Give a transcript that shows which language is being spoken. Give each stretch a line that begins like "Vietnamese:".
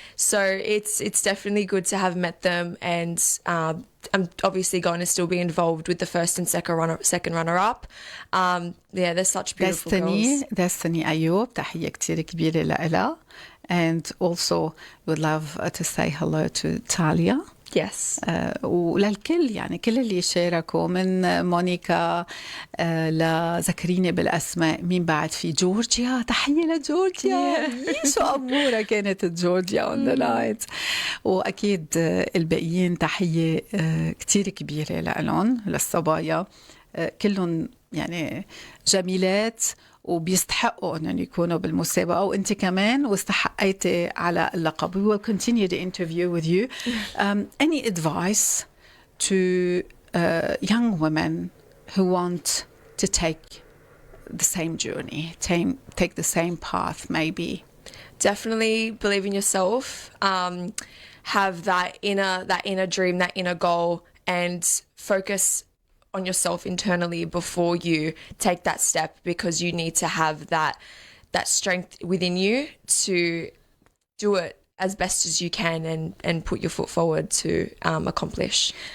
English: So it's definitely good to have met them, and I'm obviously going to still be involved with the first and second runner-up. They're such beautiful girls. Destiny Ayub,
Arabic: تحية كتير كبيرة لها.
English: And also would love to say hello to Talia. Yes.
Arabic: وللكل يعني كل اللي شاركوا من مونيكا لذكريني بالأسماء. مين بعد؟ في جورجيا. تحية لجورجيا. شو أمورة كانت جورجيا
English: on the night.
Arabic: وأكيد الباقيين تحية كتير كبيرة لهم للصبايا. كلهم يعني جميلات وبيستحقوا أن يكونوا بالمسابقة، وأنت كمان واستحقيتي على اللقب.
English: We will continue the interview with you. Any advice to young women who want to take the same journey, take the same path maybe? Definitely believe in yourself. Have that inner dream, that inner goal, and focus on yourself internally before you take that step, because you need to have that strength within you to do it as best as you can and put your foot forward to accomplish.